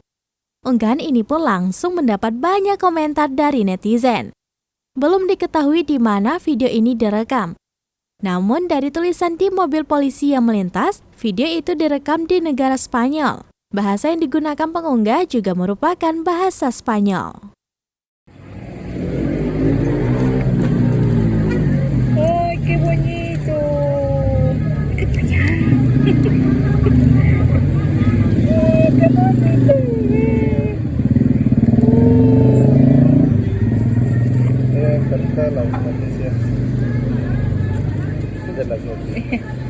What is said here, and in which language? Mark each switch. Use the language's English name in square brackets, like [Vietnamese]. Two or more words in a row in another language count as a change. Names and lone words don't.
[Indonesian] Unggahan ini pun langsung mendapat banyak komentar dari netizen. Belum diketahui di mana video ini direkam. Namun dari tulisan di mobil polisi yang melintas, video itu direkam di negara Spanyol. Bahasa yang digunakan pengunggah juga merupakan bahasa Spanyol. [Spanish] ¡Ay, qué bonito! ¡Qué allá! ¡Ay, qué bonito! Me encanta la noticia de las noticias.